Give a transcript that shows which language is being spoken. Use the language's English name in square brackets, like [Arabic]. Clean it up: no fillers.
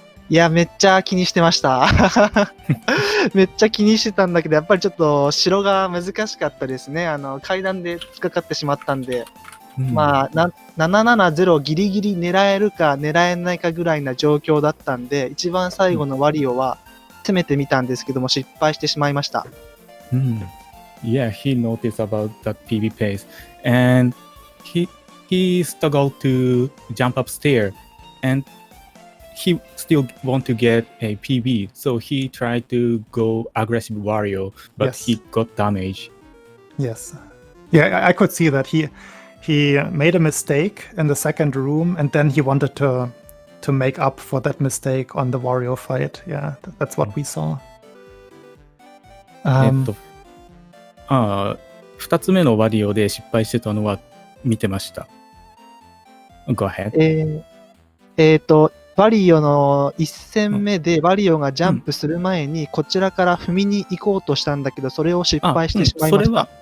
[Japanese] いや、めっちゃ気にしてました。めっちゃ気にしてたんだけど、やっぱりちょっと城が難しかったですね。階段で突っかかってしまったんで、まあ、770ギリギリ狙えるか狙えないかぐらいな状況だったんで、一番最後のワリオは攻めてみたんですけども、失敗してしまいました。 [English] Yeah, he noticed about that PB pace, and he struggled to jump upstairs, and he still want to get a PB, so he tried to go aggressive warrior, but he got damage. Yes. Yeah, I could see that he made a mistake in the second room, and then he wanted to make up for that mistake on the warrior fight. Yeah, that's what we saw. [Japanese] 2つ目のワリオで失敗してたのは見てました。 [English] Go ahead. [Japanese] ワリオの1戦目でワリオがジャンプする前にこちらから踏みに行こうとしたんだけど、それを失敗してしまいました。